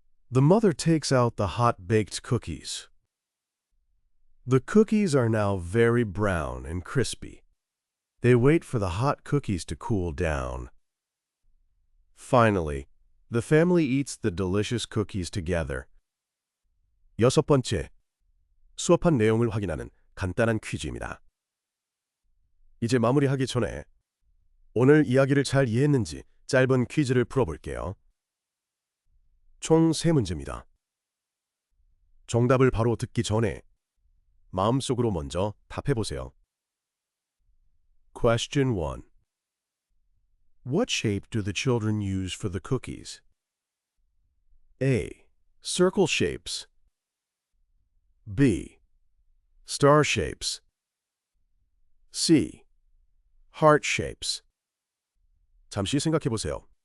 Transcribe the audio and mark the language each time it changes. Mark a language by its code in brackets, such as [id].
[en] The mother takes out the hot-baked cookies. The cookies are now very brown and crispy. They wait for the hot cookies to cool down. Finally, the family eats the delicious cookies together. [ko] 6번째, 수업한 내용을 확인하는 간단한 퀴즈입니다. 이제 마무리하기 전에 오늘 이야기를 잘 이해했는지 짧은 퀴즈를 풀어볼게요. 총 3문제입니다. 정답을 바로 듣기 전에 마음속으로 먼저 답해보세요. [en] Question 1. What shape do the children use for the cookies? A. Circle shapes. B. Star shapes. C. Heart shapes. [ko] 잠시 생각해 보세요.